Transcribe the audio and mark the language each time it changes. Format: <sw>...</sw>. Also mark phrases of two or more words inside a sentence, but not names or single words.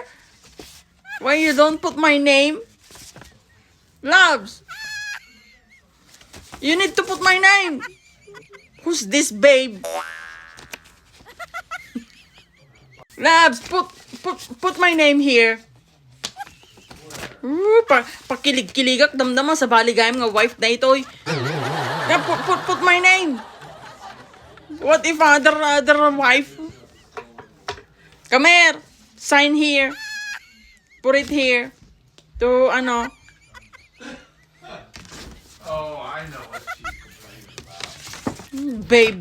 <en>Why you don't put my name? Loves. You need to put my name. Who's this babe? Labs, put my name here.</en> <ilo>Pakilig-kiligak damdama sa baligayam nga wife na ito.</ilo> <en>Yeah, put my name. What if other wife? Come here. Sign here. Put it here. To ano? Oh, I know what she's complaining about.</en>